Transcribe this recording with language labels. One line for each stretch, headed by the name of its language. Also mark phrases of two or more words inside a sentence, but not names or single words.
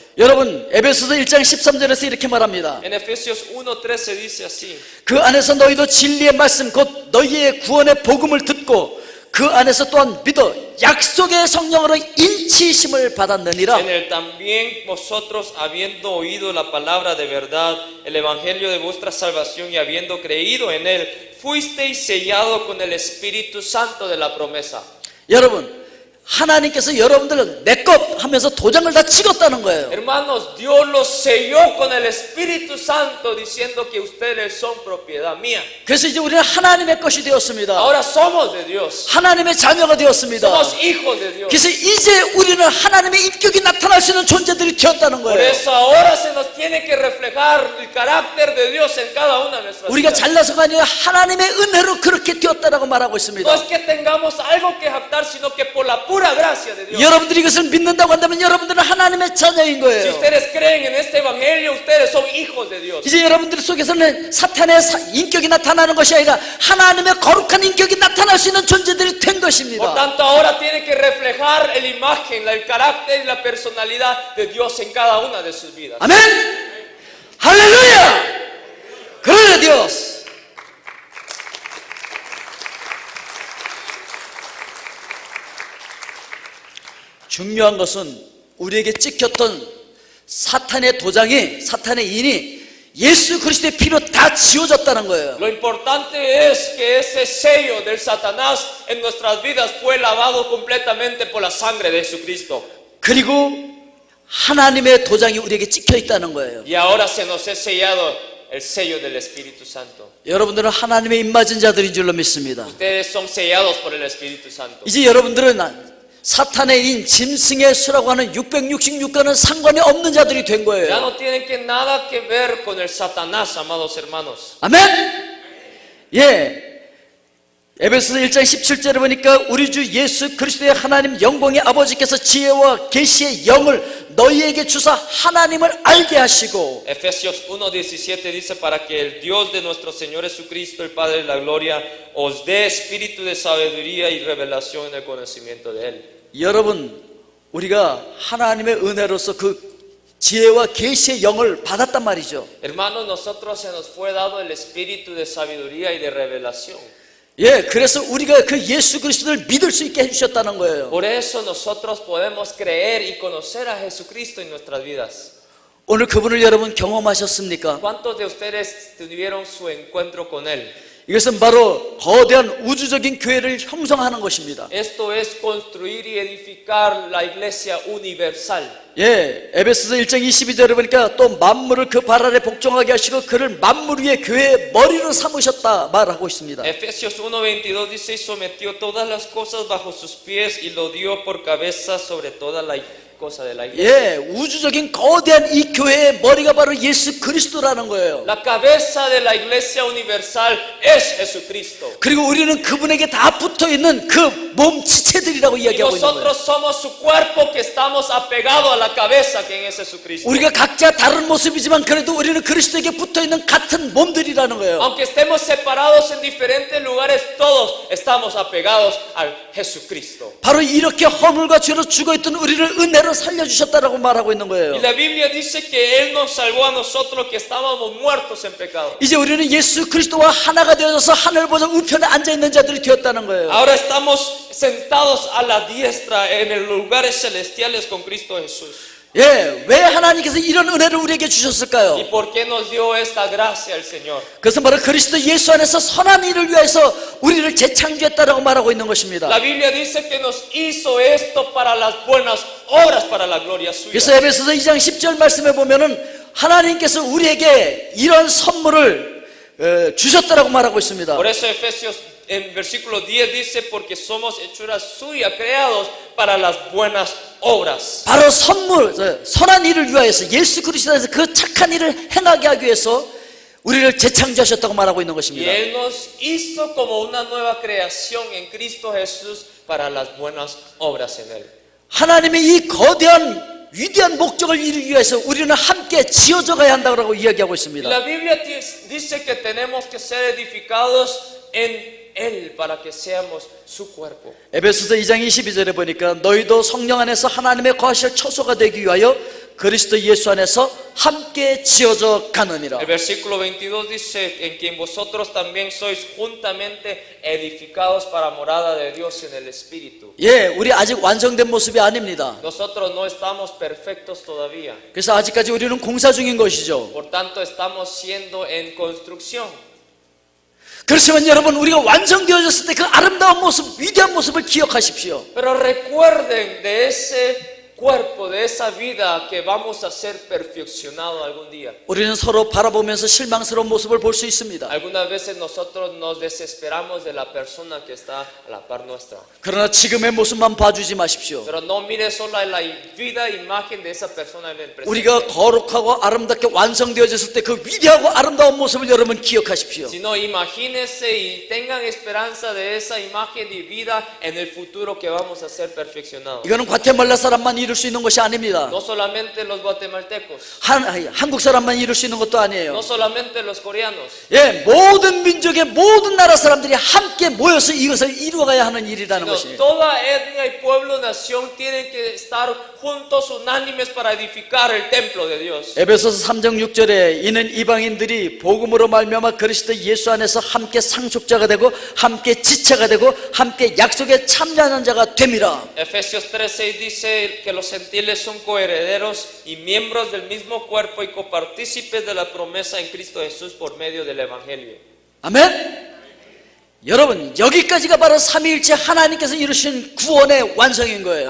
Korean: 여러분, 에베소서 1장 13절에서 이렇게 말합니다.
Spanish: En Efesios 1:13 dice así.
Korean: 그 안에서 너희도 진리의 말씀 곧 너희의 구원의 복음을 듣고 그 안에서 또한 믿어 약속의 성령으로 인치심을 받았느니라.
Spanish: En él también vosotros, habiendo oído la palabra de verdad, el evangelio de vuestra salvación y habiendo creído en él, fuisteis sellado con el Espíritu Santo de la promesa.
Korean: 여러분, 하나님께서 여러분들을 내 것 하면서 도장을 다 찍었다는 거예요.
Spanish: Hermanos, Dios los selló con el Espíritu Santo diciendo que ustedes son propiedad mía.
Korean: 그래서 이제 우리는 하나님의 것이 되었습니다.
Spanish: Ahora somos de Dios.
Korean: 하나님의 자녀가 되었습니다.
Spanish: Somos hijos de Dios.
Korean: 그래서 이제 우리는 하나님의 인격이 나타날 수 있는 존재들이 되었다는
Spanish: Por
Korean: 거예요.
Spanish: eso ahora se nos tiene que reflejar el carácter de Dios en cada una de nuestras
Korean: 우리가
Spanish: vidas.
Korean: 잘나서가 아니라 하나님의 은혜로 그렇게 되었다라고 말하고
Spanish: No
Korean: 있습니다.
Spanish: es que tengamos algo que jactar, sino que por la pura gracia de Dios.
Korean: 여러분들이 이것을 믿는다고 한다면 여러분들은 하나님의 자녀인
Spanish: Si
Korean: 거예요.
Spanish: ustedes creen en este evangelio, ustedes son hijos de Dios.
Korean: 이제 여러분들 속에서는 사탄의 인격이 나타나는 것이 아니라 하나님의 거룩한 인격이 나타날 수 있는 존재들이 된
Spanish: Por
Korean: 것입니다.
Spanish: tanto, ahora tiene que reflejar la imagen, el carácter y la personalidad de Dios en cada una de sus vidas.
Korean: 아멘! 할렐루야!
Spanish: Gloria a Dios.
Korean: 중요한 것은 우리에게 찍혔던 사탄의 도장이, 사탄의 인이 예수 그리스도의 피로 다 지워졌다는 거예요.
Spanish: Lo importante es que ese sello del Satanás en nuestras vidas fue lavado completamente por la sangre de Jesucristo.
Korean: 그리고 하나님의 도장이 우리에게 찍혀 있다는 거예요.
Spanish: Y ahora se nos ha sellado el sello del Espíritu Santo.
Korean: 여러분들은 하나님의 입맞은 자들인 줄로 믿습니다.
Spanish: Ustedes son sellados por el Espíritu Santo.
Korean: 이제 여러분들은 사탄의 인 짐승의 수라고 하는 666과는 상관이 없는 자들이 된
Spanish: Ya
Korean: 거예요.
Spanish: no tienen que nada que ver con el Satanás, amados hermanos.
Korean: 아멘. 예. 에베소서 1장 17절에 보니까 우리 주 예수 그리스도의 하나님 영광의 아버지께서 지혜와 계시의 영을 너희에게 주사 하나님을 알게 하시고
Spanish: Efesios 1:17 dice para que el Dios de nuestro Señor Jesucristo, el Padre de la gloria, os dé espíritu de sabiduría y revelación en el conocimiento de Él.
Korean: 여러분 우리가 하나님의 은혜로서 그 지혜와 계시의 영을 받았단 말이죠.
Spanish: Hermanos, nosotros se nos fue dado el espíritu de sabiduría y de revelación.
Korean: 예, 그래서 우리가 그 예수 그리스도를 믿을 수 있게 해주셨다는 거예요.
Spanish: Por eso nosotros podemos creer y conocer a Jesucristo en nuestras vidas.
Korean: 오늘 그분을 여러분 경험하셨습니까?
Spanish: ¿Cuántos de ustedes tuvieron su encuentro con Él?
Korean: 이것은 바로 거대한 우주적인 교회를 형성하는 것입니다.
Spanish: Esto es construir y edificar la iglesia universal.
Korean: 예, 에베소서 1장 22절에 보니까 또 만물을 그 발 아래 복종하게 하시고 그를 만물 위의 교회의 머리로 삼으셨다 말하고 있습니다.
Spanish: Efesios 1:22 dice: y sometió todas las cosas bajo sus pies y lo dio por cabeza sobre toda la cosa de la iglesia.
Korean: 예, 우주적인 거대한 이 교회의 머리가 바로 예수 그리스도라는 거예요.
Spanish: La cabeza de la iglesia universal es Jesucristo.
Korean: 그리고 우리는 그분에게 다 붙어 있는 그 몸 지체들이라고
Spanish: Y
Korean: 이야기하고 있는 거예요.
Spanish: nosotros somos su cuerpo que estamos apegados a la cabeza que es Jesucristo.
Korean: 우리가 각자 다른 모습이지만 그래도 우리는 그리스도에게 붙어 있는 같은 몸들이라는 거예요.
Spanish: Aunque estemos separados en diferentes lugares, todos estamos apegados al Jesucristo.
Korean: 바로 이렇게 허물과 죄로 죽어있던 우리를 은혜로 살려주셨다라고 말하고 있는 거예요.
Spanish: Y la Biblia dice que Él nos salvó a nosotros que estábamos muertos en pecado.
Korean: 이제 우리는 예수 그리스도와 하나가 되어져서 하늘 보좌 우편에 앉아있는 자들이 되었다는 거예요.
Spanish: Ahora estamos sentados a la diestra en los lugares celestiales con Cristo Jesús.
Korean: 예, 왜 하나님께서 이런 은혜를 우리에게
Spanish: ¿Y
Korean: 주셨을까요?
Spanish: por qué nos dio esta gracia el Señor?
Korean: 그것은 바로 그리스도 예수 안에서 선한 일을 위해서 우리를 재창조했다라고 말하고 있는 것입니다.
Spanish: La Biblia dice que nos hizo esto para las buenas obras, para la gloria
Korean: 그래서
Spanish: suya.
Korean: 에베소서 2장 10절 말씀에 보면은 하나님께서 우리에게 이런 선물을 주셨다라고 말하고 있습니다.
Spanish: Por eso Efesios en versículo 10 dice: porque somos hechuras suyas, creados para las buenas obras.
Korean: 바로 선물, 선한 일을 위하여서 예수 그리스도에서 그 착한 일을 행하게 하기 위해서 우리를 재창조하셨다고 말하고 있는
Spanish: Y
Korean: 것입니다.
Spanish: Él nos hizo como una nueva creación en Cristo Jesús para las buenas obras en Él.
Korean: 하나님의 이 거대한 위대한 목적을 이루기 위해서 우리는 함께 지어져 가야 한다고 이야기하고
Spanish: Y
Korean: 있습니다.
Spanish: la Biblia dice que tenemos que ser edificados en Él para que seamos su cuerpo.
Korean: 에베소서 2장 22절에 보니까 너희도 성령 안에서 하나님의 거하실 처소가 되기 위하여 그리스도 예수 안에서 함께 지어져 가느니라.
Spanish: El versículo 22 dice: en quien vosotros también sois juntamente edificados para morada de Dios en el Espíritu.
Korean: 예, 우리 아직 완성된 모습이 아닙니다.
Spanish: Nosotros no estamos perfectos todavía.
Korean: 그래서 아직까지 우리는 공사 중인 것이죠.
Spanish: Por tanto, estamos siendo en construcción.
Korean: 그렇지만 여러분, 우리가 완성되어졌을 때 그 아름다운 모습, 위대한 모습을 기억하십시오.
Spanish: Pero recuerden de ese cuerpo, de esa vida que vamos a ser perfeccionados algún día.
Korean: 우리는 서로 바라보면서 실망스러운 모습을 볼 수 있습니다.
Spanish: Algunas veces nosotros nos desesperamos de la persona que está a la par nuestra.
Korean: 그러나 지금의 모습만 봐주지 마십시오.
Spanish: Pero no mire solo la vida, imagen de esa persona en el presente.
Korean: 우리가 거룩하고 아름답게 완성되어졌을 때 그 위대하고 아름다운 모습을 여러분 기억하십시오.
Spanish: Sino imagínense y tengan esperanza de esa imagen y vida en el futuro que vamos a ser perfeccionados.
Korean: 이거는 과테말라 사람만 이룰 수 있는 것이 아닙니다.
Spanish: No solamente los guatemaltecos,
Korean: 한국 사람만 이룰 수 있는 것도 아니에요.
Spanish: no solamente los coreanos,
Korean: 예, 모든 민족의 모든 나라 사람들이 함께 모여서 이것을 이루어가야 하는 일이라는
Spanish: sino
Korean: 것이에요.
Spanish: toda etnia y pueblo, nación tienen que estar juntos, unánimes para edificar el templo de Dios.
Korean: 에베소서 3장 6절에 이는 이방인들이 복음으로 말미암아 그리스도 예수 안에서 함께 상속자가 되고 함께 지체가 되고 함께 약속에 참여하는 자가 됨이라.
Spanish: Efesios 3:6 dice que los gentiles son coherederos y miembros del mismo cuerpo y copartícipes de la promesa en Cristo Jesús por medio del Evangelio.
Korean: 아멘. 여러분, 여기까지가 바로 삼위일체 하나님께서 이루신 구원의 완성인 거예요.